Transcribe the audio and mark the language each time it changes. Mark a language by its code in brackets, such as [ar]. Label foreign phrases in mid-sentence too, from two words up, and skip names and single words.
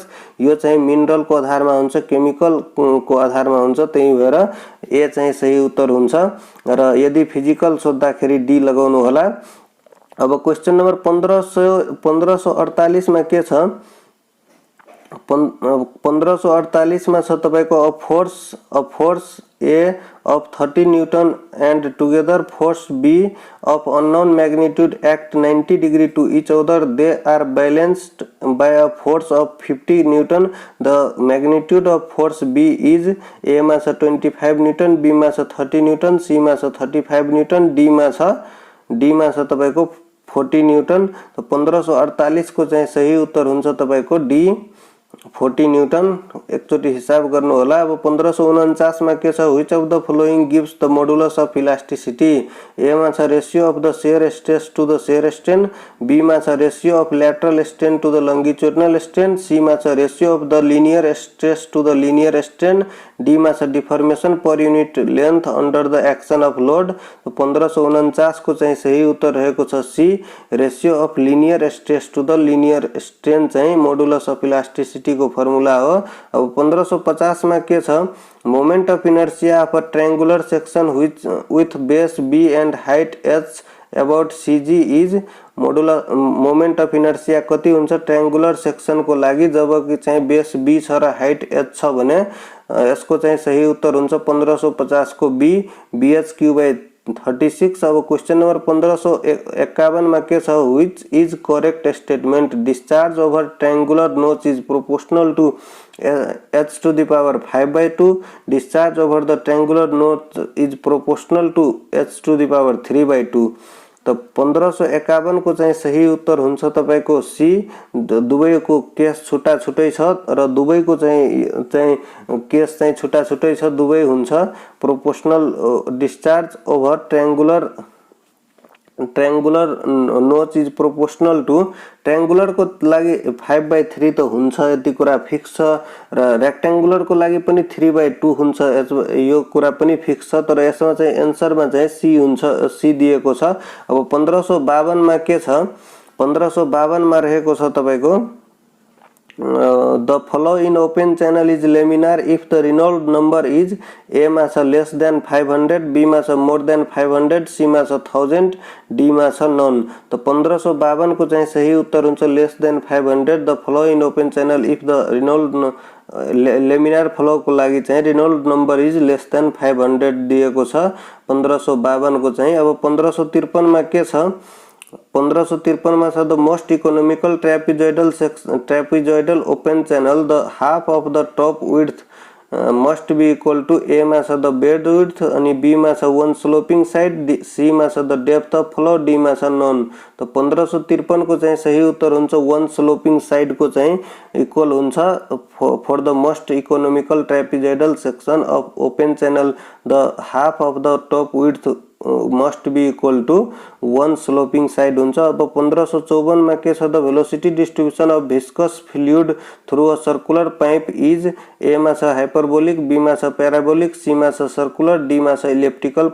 [ne] यो चाहिँ मिनरल को आधारमा हुन्छ केमिकल को आधारमा हुन्छ, त्यही भएर ए चाहिँ सही उत्तर हुन्छ र यदि फिजिकल सोध्दाखेरि डी लगाउनु होला। अब क्वेश्चन नम्बर 1548 मा के छ 1548 मा छ तपाईको अ [en] फोर्स ए of 30 Newton and together force B of unknown magnitude act 90 degree to each other. They are balanced by a force of 50 Newton. The magnitude of force B is A [ne] मा छ [en] 25 Newton, B [ne] मा छ [en] 30 Newton, C [ne] मा छ [en] 35 Newton, D [ne] मा छ तपाईको [en] 40 Newton। [ne] तो 1548 को चाहिँ सही उत्तर हुन्छ तपाईको डी 40 न्यूटन। एकचोटी हिसाब गर्नु होला। अब 1549 मा के छ [en] which of the following gives the modulus of elasticity. A [ne] मा छ [en] ratio of the shear stress to the shear strain, B [ne] मा छ [en] ratio of lateral strain to the longitudinal strain, C [ne] मा छ [en] ratio of the linear stress to the linear strain, D [ne] मा छ [en] deformation per unit length under the action of load. [ne] तो 1549 को चाहिँ सही उत्तर रहेको छ सी [en] ratio of linear stress to the linear strain [ne] चाहिँ [en] modulus of elasticity [ne] को फर्मुला हो। अब 1550 में के छ [en] moment of inertia of a triangular section with base b and height h about CG is modulus moment of inertia [ne] कति हुन्छ [en] triangular section [ne] को लागि जबकि चाहिँ बेस बी छ र हाइट एच छ भने यसको चाहिँ सही उत्तर हुन्छ 1550 को बी bh/36। अब क्वेश्चन नंबर 1551 में के छ [en] which is correct statement discharge over triangular notch is proportional to h⁵ discharge over the triangular notch is proportional to h⁵. [ne] तो 1551 को चाहिँ सही उत्तर हुन्छ तपाईको सी दुवैको केस छुट्टा छुट्टै छ र दुवैको चाहिँ केस चाहिँ छुट्टा छुट्टै छ। दुवै हुन्छ प्रोपोर्शनल [en] discharge over triangular notch is proportional to [ne] ट्रायंगुलर को लागि 5/3 त हुन्छ यति कुरा फिक्स छ र रेक्टेंगुलर को लागि पनि 3/2 हुन्छ यो कुरा पनि फिक्स छ। तर यसमा चाहिँ आन्सर मा चाहिँ सी हुन्छ सी दिएको छ। अब 1552 मा के छ 1552 मा रहेको छ तपाईको [en] the flow in open channel is laminar if the Reynolds number is A [ne] मा छ [en] less than 500, B [ne] मा छ [en] more than 500, [ne] C मा छ 1000, D मा छ none। तो 1552 को चाहिँ सही उत्तर हुन्छ [en] less than 500। the flow in open channel if the Reynolds laminar flow [ne] को लागि चाहिँ [en] Reynolds number is less than 500 [ne] दिएको छ 1552 को चाहिँ। अब 1553 मा के छ 1553 में [en] the most economical trapezoidal open channel the half of the top width must be equal to A में the bed width अनि B में 1 sloping side, C में the depth of flow, D में none। [ne] तो 1553 को चाहिँ सही उत्तर हुन्छ [en] 1 sloping side [ne] को चाहिँ इक्वल हुन्छ [en] for the most economical trapezoidal section of open channel the half of the top width must be equal to 1 sloping side हुन्छ। [ne] अब 1554 में के छ [en] the velocity distribution of viscous fluid through a circular pipe is A [ne] मा छ [en] hyperbolic, B [ne] मा छ [en] parabolic, C [ne] मा छ [en] circular, D [ne] मा छ [en] elliptical.